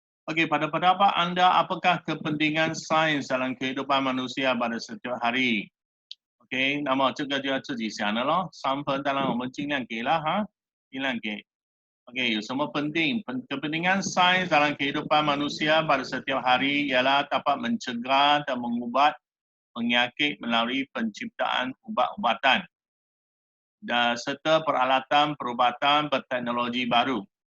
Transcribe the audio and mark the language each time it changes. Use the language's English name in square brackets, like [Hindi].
[Malay] Okey, pada pendapat anda, apakah kepentingan sains dalam kehidupan manusia pada setiap hari？OK，那么这个就要自己想的咯。 [Chinese] 3分当然我们尽量给了哈，尽量给。 OK， 有什么penting？ [Malay] Kepentingan sains dalam kehidupan manusia pada setiap hari ialah dapat mencegah dan mengubat penyakit melalui penciptaan ubat-ubatan dan serta peralatan perubatan berteknologi baru.